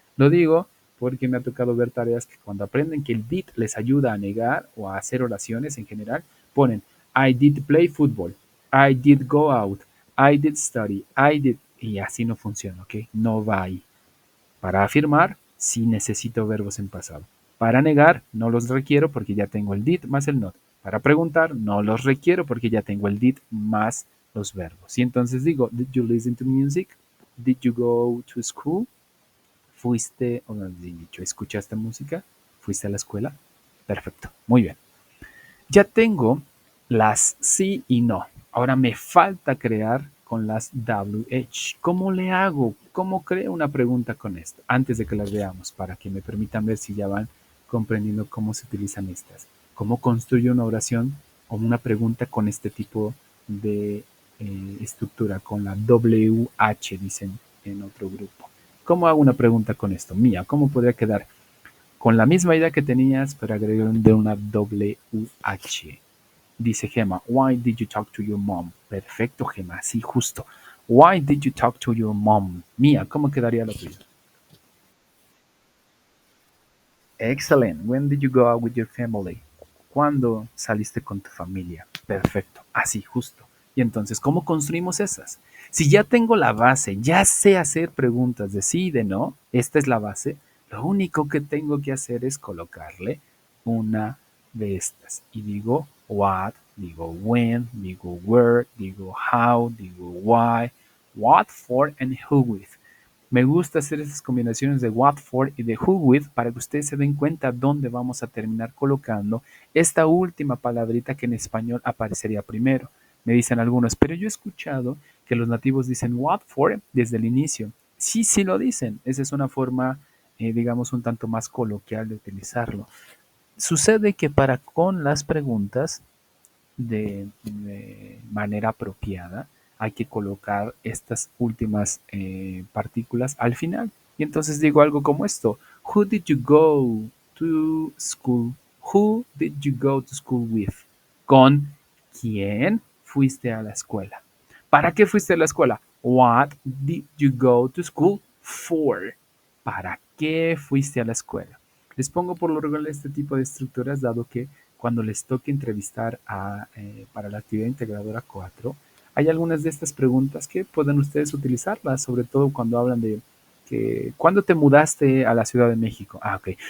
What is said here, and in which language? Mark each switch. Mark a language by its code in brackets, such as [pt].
[es] Lo digo porque me ha tocado ver tareas que cuando aprenden que el did les ayuda a negar o a hacer oraciones en general, ponen [en] I did play football, I did [es] go out, I did study, I did... Y así no funciona, ¿ok? No va ahí. Para afirmar, sí necesito verbos en pasado. Para negar, no los requiero porque ya tengo el did más el not. Para preguntar, no los requiero porque ya tengo el did más los verbos. Y entonces digo, [en] did you listen to music? Did you go to school? [es] ¿Fuiste, o no, dicho, escuchaste música? ¿Fuiste a la escuela? Perfecto, muy bien. Ya tengo las sí y no. Ahora me falta crear con las WH. ¿Cómo le hago? ¿Cómo creo una pregunta con esto? Antes de que las veamos, para que me permitan ver si ya van comprendiendo cómo se utilizan estas. ¿Cómo construyo una oración o una pregunta con este tipo de estructura? Con la WH, dicen en otro grupo. ¿Cómo hago una pregunta con esto? Mía, ¿cómo podría quedar? Con la misma idea que tenías, pero agregando una WH. Dice [en] Gemma, why did you talk to your mom? [es] Perfecto, [en] Gemma, [es] sí, justo. [en] Why did you talk to your mom? [es] Mía, ¿cómo quedaría la tuya? [en] Excellent. When did you go out with your family? [es] ¿Cuándo saliste con tu familia? Perfecto, así, justo. Y entonces, ¿cómo construimos esas? Si ya tengo la base, ya sé hacer preguntas de sí y de no, esta es la base, lo único que tengo que hacer es colocarle una de estas. Y digo [en] what, [es] digo [en] when, digo where, digo how, digo why, what for and who with. [es] Me gusta hacer esas combinaciones de what for y de who with para que ustedes se den cuenta dónde vamos a terminar colocando esta última palabrita que en español aparecería primero. Me dicen algunos, pero yo he escuchado que los nativos dicen what for desde el inicio. Sí, sí lo dicen. Esa es una forma, digamos, un tanto más coloquial de utilizarlo. Sucede que para con las preguntas de manera apropiada, hay que colocar estas últimas partículas al final. Y entonces digo algo como esto. [en] Who did you go to school? Who did you go to school with? [es] Con quién fuiste a la escuela. ¿Para qué fuiste a la escuela? [en] What did you go to school for? [es] ¿Para qué fuiste a la escuela? Les pongo por lo regular este tipo de estructuras dado que cuando les toque entrevistar para la actividad integradora 4, hay algunas de estas preguntas que pueden ustedes utilizarlas, sobre todo cuando hablan de que, ¿cuándo te mudaste a la Ciudad de México? Ah, ok.